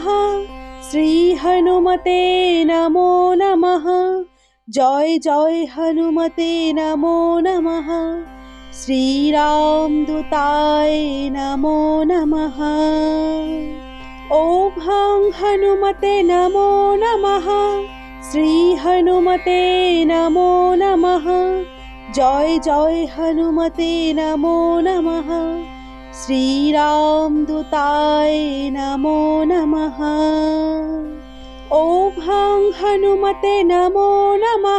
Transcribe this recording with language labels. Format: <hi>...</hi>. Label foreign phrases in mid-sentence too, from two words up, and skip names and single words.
<sa>শ্রী হনুমতে নমো নমঃ। জয় জয় হনুমতে নমো নমঃ। শ্রীরাম দূতায় নমো নমঃ। ওম হং হনুমতে নমো নমঃ। শ্রী হনুমতে নমো নমঃ। জয় জয় হনুমতে নমো নমঃ। শ্রীরামদূতায় নমো নমঃ। ওম হং হনুমতে নমো নমঃ।</sa>